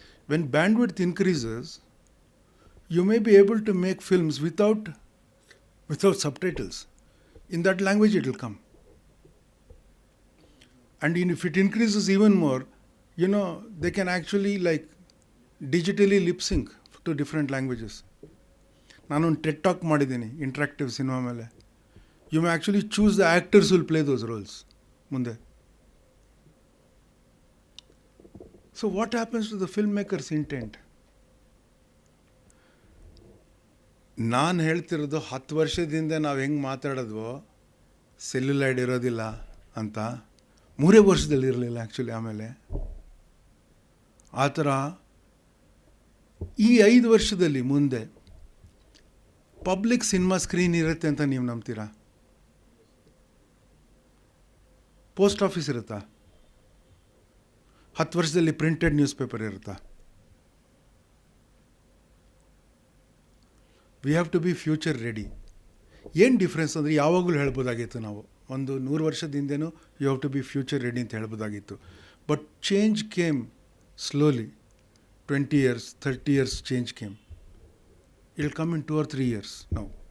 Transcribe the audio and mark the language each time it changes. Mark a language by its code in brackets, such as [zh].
[en] When bandwidth increases, you may be able to make films without subtitles. In that language it will come. And if it increases even more, they can actually digitally lip sync to different languages. [kn] ನಾನೊಂದು Ted talk ಮಾಡಿದ್ದೀನಿ interactive cinema ಮೇಲೆ. [en] You may actually choose the actors who will play those roles. [kn] ಮುಂದೆ. [en] So what happens to the film makers intent? [kn] ನಾನು ಹೇಳ್ತಿರೋದು 10 ವರ್ಷದಿಂದ ನಾವು ಹೆಂಗೆ ಮಾತಾಡೋದ್ವೋ ಸೆಲ್ಯುಲೈಡ್ ಇರೋದಿಲ್ಲ ಅಂತ 3 ವರ್ಷದಲ್ಲಿ ಇರಲಿಲ್ಲ ಆ್ಯಕ್ಚುಲಿ. ಆಮೇಲೆ ಆ ಥರ ಈ 5 ವರ್ಷದಲ್ಲಿ ಮುಂದೆ ಪಬ್ಲಿಕ್ ಸಿನಿಮಾ ಸ್ಕ್ರೀನ್ ಇರುತ್ತೆ ಅಂತ ನೀವು ನಂಬ್ತೀರಾ? ಪೋಸ್ಟ್ ಆಫೀಸ್ ಇರುತ್ತಾ? 10 ವರ್ಷದಲ್ಲಿ ಪ್ರಿಂಟೆಡ್ ನ್ಯೂಸ್ ಪೇಪರ್ ಇರುತ್ತಾ? [en] We have to be future ready. [kn] ಏನು ಡಿಫ್ರೆನ್ಸ್ ಅಂದರೆ ಯಾವಾಗಲೂ ಹೇಳ್ಬೋದಾಗಿತ್ತು ನಾವು, ಒಂದು 100 ವರ್ಷದ ಹಿಂದೆನೂ [en] you have to be future ready [kn] ಅಂತ ಹೇಳ್ಬೋದಾಗಿತ್ತು. [en] But change came slowly. 20 years, 30 years change came. It will come in 2 or 3 years now.